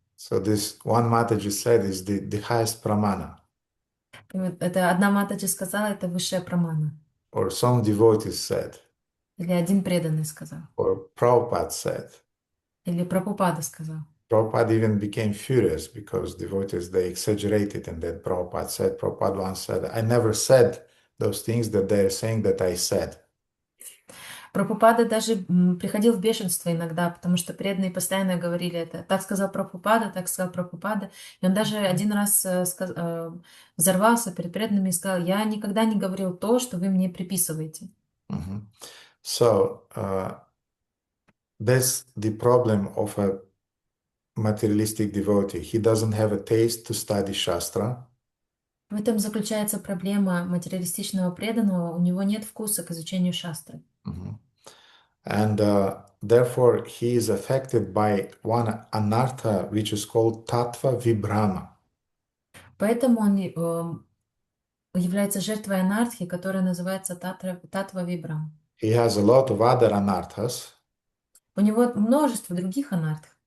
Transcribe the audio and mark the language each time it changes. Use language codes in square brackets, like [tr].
[en] So this one Mataji said is the highest pramana. [ru] И вот это одна Матаджи сказала, это высшая прамана. [en] Or some devotees said. [ru] Или один преданный сказал. [en] Or Prabhupada said. [ru] Или Прабхупада сказал. [en] Prabhupada even became furious because devotees, they exaggerated and then Prabhupada said, Prabhupada once said, I never said those things that they're saying that I said. [ru] Прабхупада даже приходил в бешенство иногда, потому что преданные постоянно говорили это. Так сказал Прабхупада, так сказал Прабхупада. И он даже один раз взорвался перед преданными и сказал, я никогда не говорил то, что вы мне приписываете. [en] So, that's the problem of a materialistic devotee. He doesn't have a taste to study Shastra. [ru] В этом заключается проблема материалистичного преданного. У него нет вкуса к изучению шастры. [en] And therefore, he is affected by one anartha, which is called tattva vibhrama. [ru] Поэтому он является жертвой анархии, которая называется татва вибрам. [en] He has a lot of other anarthas. [ru] У него множество других анарх.